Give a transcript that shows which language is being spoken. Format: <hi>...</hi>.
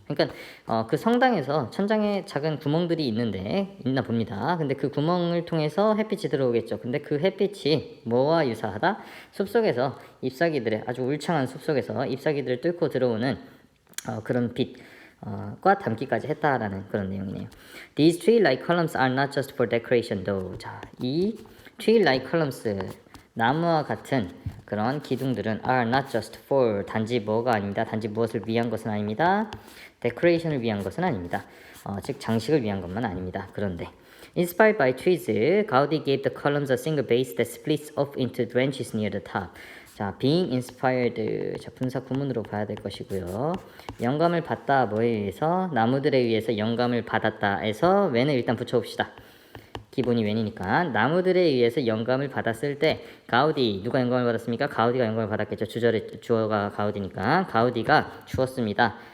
<ko>그러니까 그 성당에서 천장에 작은 구멍들이 있나 봅니다. 근데 그 구멍을 통해서 햇빛이 들어오겠죠. 근데 그 햇빛이 뭐와 유사하다? 숲속에서 아주 울창한 숲속에서 잎사귀들을 뚫고 들어오는 그런 빛과 담기까지 했다라는 그런 내용이네요.</ko> <en>These tree-like columns are not just for decoration though.</en> <ko>자, 이 tree-like columns, 나무와 같은 그런 기둥들은</ko> <en>are not just for,</en> <ko>단지 뭐가 아닙니다. 단지 무엇을 위한 것은 아닙니다. decoration을 위한 것은 아닙니다. 즉 장식을 위한 것만 아닙니다. 그런데</ko> <en>Inspired by trees, Gaudi gave the columns a single base that splits off into branches near the top.</en> <ko>자,</ko> <en>being inspired.</en> <ko>자, 분사 구문으로 봐야 될 것이고요. 영감을 받다 뭐에 의해서? 나무들에 의해서 영감을 받았다에서 when을 일단 붙여봅시다. 기본이 when이니까 나무들에 의해서 영감을 받았을 때 가우디 누가 영감을 받았습니까? 가우디가 영감을 받았겠죠. 주어가 가우디니까 가우디가 주었습니다.</ko>